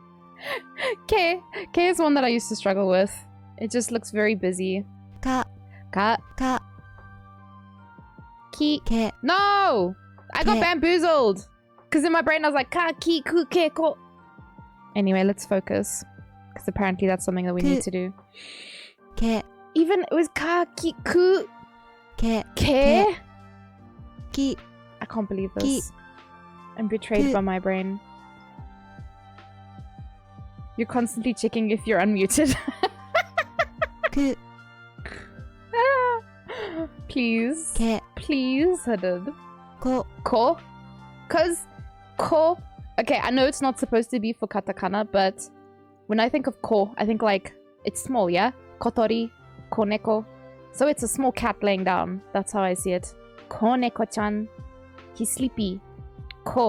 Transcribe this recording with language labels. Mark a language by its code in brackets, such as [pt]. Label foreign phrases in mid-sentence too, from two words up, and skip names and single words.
[en] K is one that I used to struggle with. It just looks very busy. [ja] Ka. Ka. Ka. Ki. Ke. [en] No! I got [ja] Ke. [en] bamboozled! Because in my brain I was like, [ja] ka, ki, ku, ke, ko. [en] Anyway, let's focus. Because apparently that's something that we need to do. [ja] Ke. [en] Even, it was [ja] ka, ki, ku, Ke. ke? Ki. [en] I can't believe this. [ja] Ki. [en] I'm betrayed [ja] Ku. [en] by my brain. You're constantly checking if you're unmuted. [ja] Ku. [en] Please. Ke. Please, Hadid. [ja] Ko. Ko? [en] Because ko... Okay, I know it's not supposed to be for katakana, but when I think of ko, I think like, it's small, yeah? [ja] Kotori, koneko. [en] So it's a small cat laying down. That's how I see it. Koneko-chan. He's sleepy. [ja] Ko.